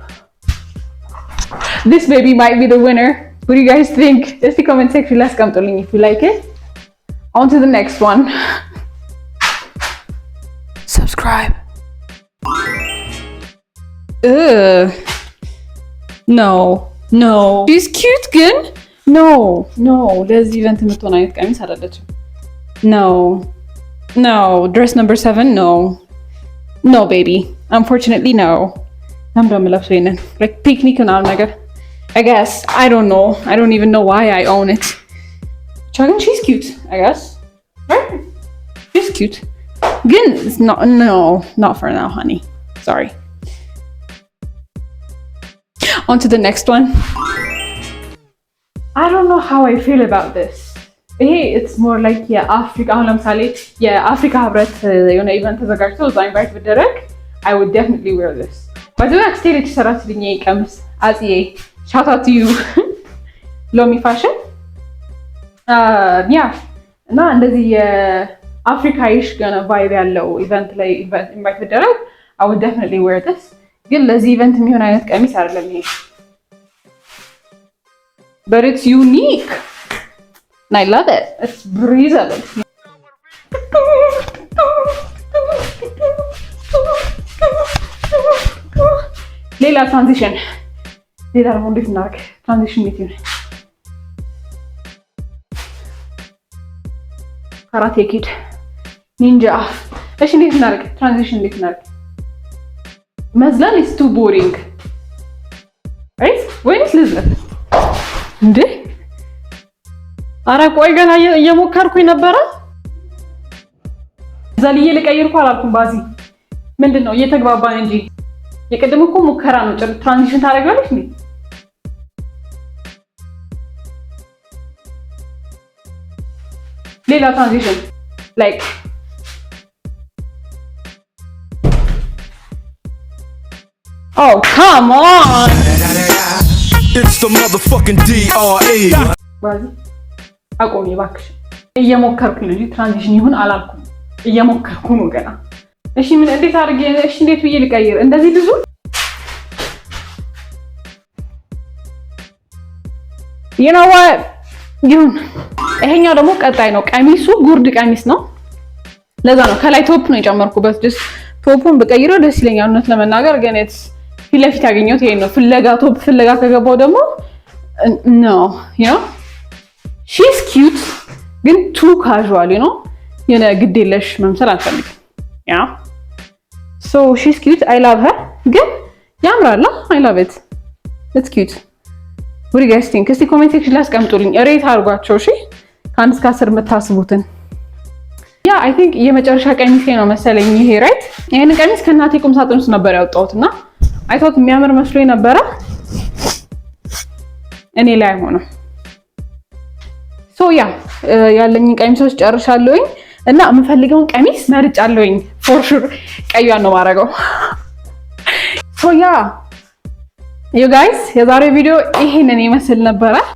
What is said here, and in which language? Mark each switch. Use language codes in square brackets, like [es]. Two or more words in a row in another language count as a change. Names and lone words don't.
[en] this baby might be the winner what do you guys think እስቲ comment section [am] ላይ አስቀምጡልኝ [en] if you like it on to the next one subscribe no she's cute [am] ግን no ለዚህ ኢቨንት የምትሆን አይነት ቀሚስ አይደለችም no [en] dress number 7 no baby unfortunately no I'm done with lafsinen like picnic [am] ምናምን ነገር [en] I guess I don't even know why I own it Chagan she's cute I guess right she's cute again it's not for now honey sorry on to the next one I don't know how I feel about this hey it's more like Africa [am] አሁን ለምሳሌ የአፍሪካ ህብረት የሆነ ኢቨንት ተዘጋጅቶ እዛ ኢንቫይት ብደረግ [en] I would definitely wear this but the next day it's [am] ሰራችልኝ ቀሚስ አጽዬ [en] shout out to you ሎሚ ፋሽን [am] እና እንደዚህ የአፍሪካይሽ ገና ቫይብ ያለው ኢቨንት ላይ ኢንቫይት ብደረግ [en] I would definitely wear this [am] ግን ለዚህ ኢቨንት የሚሆን አይነት ቀሚስ አይደለም ይሄ [en] but it's unique and I love it it's breathable [am] ሌላ ትራንዚሽን ሌላ ደግሞ እንዴት እናድርግ ትራንዚሽን ሜት ይሁን ካራቴ ኪድ ኒንጃ እሺ እንዴት እናድርግ ትራንዚሽን እንዴት እናድርግ መዝለል [en] is too boring right [am] ወይስ ልዝለል እንዴ ኧረ ቆይ ገና እየሞከርኩኝ ነበረ ዘልዬ ልቀይርኩ አላልኩም ባዚ ምንድነው እየተግባባን እንጂ የቀደም እኮ ሙከራ ነው ትራንዚሽን ታደርጋለሽ እንዴ ሌላ ትራንዚሽን [en] like oh come on It's the motherfucking DRE [am] ባዚ አቆሚ እባክሽ እየሞከርኩ ነው እንጂ ትራንዚሽን ይሁን አላልኩም። እየሞከርኩ ነው ገና። እሺ ምን እንዴት አድርጌ እሺ እንዴት ብዬ ልቀይር? እንደዚህ ብዙ [en] you know what [am] ይሁን። ይሄኛው ደግሞ ቀጣይ ነው። ቀሚሱ ጉርድ ቀሚስ ነው። ለዛ ነው ከላይ ቶፕ ነው የጨመርኩበት። ደስ ቶፑን በቀይረው ደስ ይለኛል እውነት ለመናገር ግን ፊት ለፊት ያገኘሁት ይሄን ነው። ፍለጋ ቶፕ ፍለጋ ከገባው ደግሞ [en] no you know she's cute [am] ግን [en] too casual you know [am] የነ ግድ የለሽ መምሰል አልፈልግም። [en] yeah so she's cute I love her [am] ግን ያምራል። [en] I love it it's cute what do you guys think? [am] እስቲ ኮሜንት ሴክሽን ላይ አስቀምጡልኝ ሬት አድርጓቸው። እሺ ከ1 እስከ 10 የምታስቡትን ያ [en] I think [am] የመጨረሻ ቀሚሴ ነው መሰለኝ ይሄ ራይት። ይሄን ቀሚስ ከእናቴ ቁም ሳጥን ውስጥ ነበር ያወጣሁትና [en] I thought [am] የሚያምር መስሎኝ ነበረ እኔ ላይ ሆኖ ሶ ያ ያለኝ ቀሚሶች ጨርሻለሁኝ እና የምፈልገውን ቀሚስ መርጫለሁኝ። [en] for sure [am] ቀዩን ነው ማረገው። [en] so yeah you guys [am] የዛሬ ቪዲዮ ይሄንን ይመስል ነበረ።